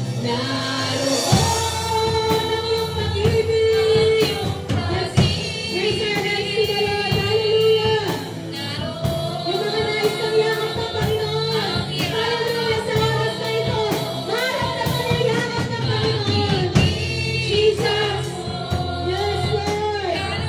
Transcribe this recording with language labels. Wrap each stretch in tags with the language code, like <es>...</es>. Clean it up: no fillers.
<tl>Naroon ang iyong pag-ibig.</tl> <en>Yes, raise your hands to the Lord. Hallelujah!</en> <tl>Yung mga nais ng yakap ng Panginoon. Hallelujah! Sa oras na ito, maramdaman ang yakap ng Panginoon. Jesus!</tl> <en>Yes, Lord!</en>